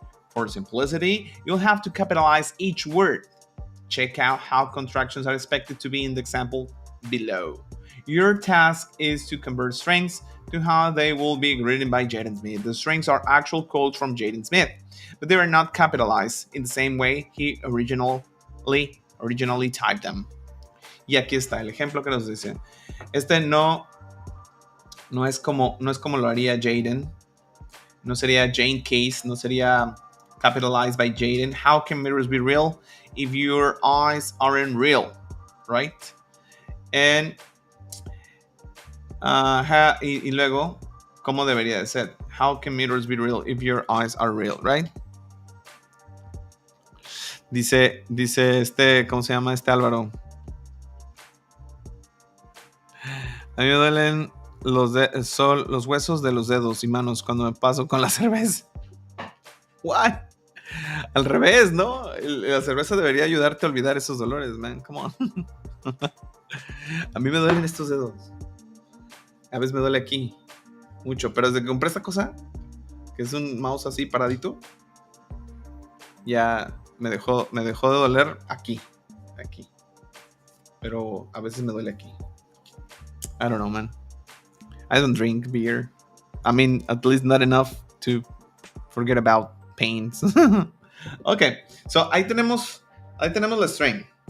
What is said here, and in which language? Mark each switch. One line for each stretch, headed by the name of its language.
English: For simplicity, you'll have to capitalize each word. Check out how contractions are expected to be in the example below. Your task is to convert strings to how they will be written by Jaden Smith. The strings are actual quotes from Jaden Smith, but they are not capitalized in the same way he originally typed them.
Spanish: Y aquí está el ejemplo que nos dice. Este no es como lo haría Jaden. No sería Jane Case, no sería
English: capitalized by Jaden. How can mirrors be real if your eyes aren't real, right?
Spanish: And y luego, ¿cómo debería de ser?
English: How can mirrors be real if your eyes are real, right?
Spanish: Dice ¿cómo se llama este Álvaro? A mí me duelen los huesos de los dedos y manos cuando me paso con la cerveza. What? Al revés, ¿no? La cerveza debería ayudarte a olvidar esos dolores, man.
English: Come on.
Spanish: A mí me duelen estos dedos. A veces me duele aquí mucho, pero desde que compré esta cosa, que es un mouse así paradito, ya me dejó de doler aquí. Pero a veces me duele aquí.
English: I don't know, man. I don't drink beer. I mean, at least not enough to forget about pains. Okay, so
Spanish: ahí tenemos la string.